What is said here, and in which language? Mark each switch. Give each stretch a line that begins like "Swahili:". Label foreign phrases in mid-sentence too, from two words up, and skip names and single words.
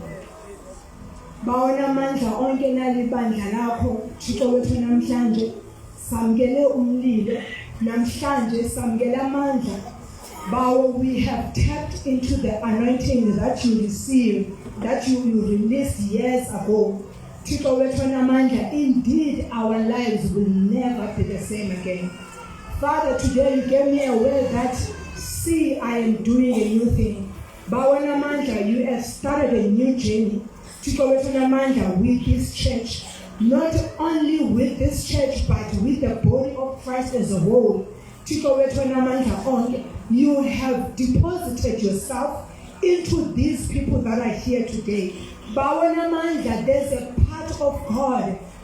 Xhosa: Bawona amandla onke nalibandla lakho Thixo wethu namhlanje samkele umlilo namhlanje samkele amandla bawo.
English: We have tapped into the anointing that you received, that you released years ago.
Xhosa: Thixo wethu namandla,
English: indeed our lives will never be the same again. Father, today you gave me a word that, see, I am doing a new thing.
Xhosa: Bawona amandla,
English: you have started a new journey.
Xhosa: Thixo wethu namandla,
English: with this church, not only with this church, but with the body of Christ as a whole. You have deposited yourself into these people that are here today. There's a part of God.